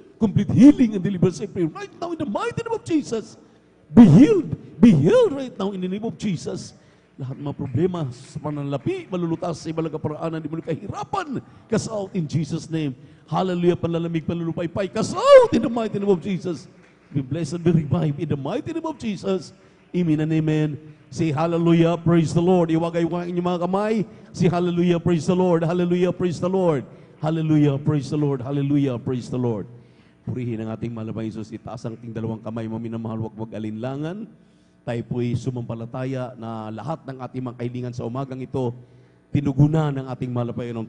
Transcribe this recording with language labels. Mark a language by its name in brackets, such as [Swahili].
[English] Complete healing and deliverance I pray right now in the mighty name of Jesus. Be healed right now in the name of Jesus. [Filipino] Lahat ng mga problema sa pananalapi, malulutas sa ibalang kaparaanan, di mo kahirapan, [English] cast out in Jesus' name. Hallelujah, [Filipino] panlalamig, panlulupaypay, [English] cast out in the mighty name of Jesus. Be blessed and be revived in the mighty name of Jesus. Amen and amen. Say hallelujah, praise the Lord. [Filipino] Iwagay-wagayin niyo mga kamay. [English] Say hallelujah, praise the Lord. Hallelujah, praise the Lord. Hallelujah, praise the Lord. Hallelujah, praise the Lord. [Filipino] Purihin ang ating mahal na Jesus. Itaas ang ating dalawang kamay, maminamahal, wag alinlangan. Tayo po'y sumampalataya na lahat ng ating mga kahilingan sa umagang ito, tinugunan ng ating mahal na Panginoon.